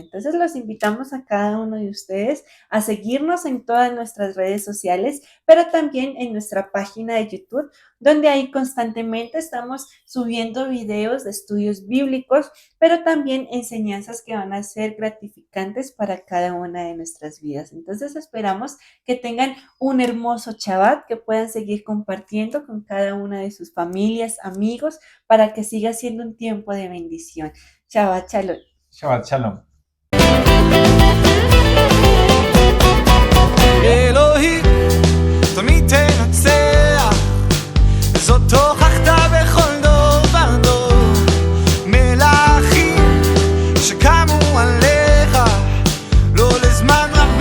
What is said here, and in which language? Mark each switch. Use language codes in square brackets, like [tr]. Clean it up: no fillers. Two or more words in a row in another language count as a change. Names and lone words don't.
[es] Entonces los invitamos a cada uno de ustedes a seguirnos en todas nuestras redes sociales, pero también en nuestra página de YouTube, donde ahí constantemente estamos subiendo videos de estudios bíblicos, pero también enseñanzas que van a ser gratificantes para cada una de nuestras vidas. Entonces esperamos que tengan un hermoso Shabbat, que puedan seguir compartiendo con cada una de sus familias, amigos, para que siga siendo un tiempo de bendición. [he] שבת שלום. שבת שלום. אלוהי, תמיד תנצח, זאת הוכחת בכל דור ודור. מלאכים שקמו עליך, לא לזמן